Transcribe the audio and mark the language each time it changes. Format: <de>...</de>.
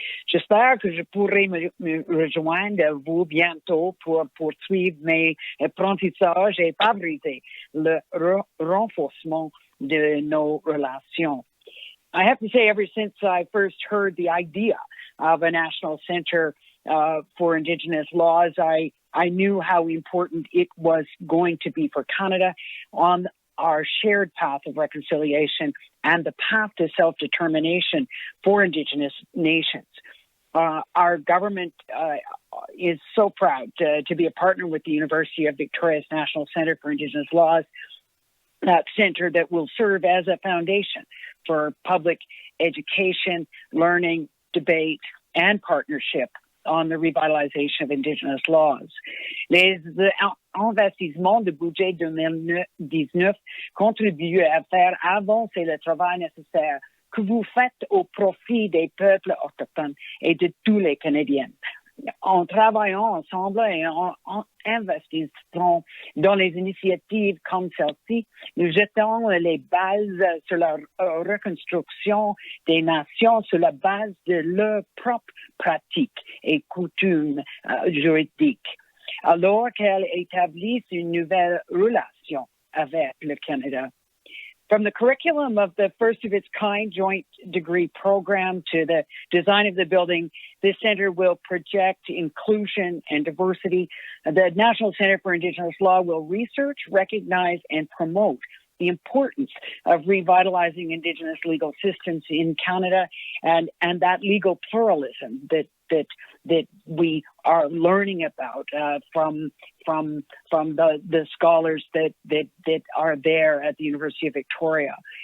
<fr>J'espère que je pourrai me rejoindre à vous bientôt pour poursuivre mes apprentissages et favoriser le renforcement de nos relations.</fr> <en>I have to say, ever since I first heard the idea of a national center for Indigenous laws, I knew how important it was going to be for Canada on our shared path of reconciliation and the path to self-determination for Indigenous nations. Our government is so proud to be a partner with the University of Victoria's National Centre for Indigenous Laws, that centre that will serve as a foundation for public education, learning, debate, and partnership on the revitalization of Indigenous laws.</en> <fr>Les investissements de budget 2019 contribuent à faire avancer le travail nécessaire que vous faites au profit des peuples autochtones et de tous les Canadiens. En travaillant ensemble et en investissant dans les initiatives comme celle-ci, nous jetons les bases sur la reconstruction des nations sur la base de leurs propres pratiques et coutumes juridiques, alors qu'elles établissent une nouvelle relation avec le Canada.</fr> <en>From the curriculum of the first of its kind joint degree program to the design of the building, this center will project inclusion and diversity. The National Center for Indigenous Law will research, recognize, and promote the importance of revitalizing Indigenous legal systems in Canada and that legal pluralism that we are learning about from the scholars that are there at the University of Victoria.</en>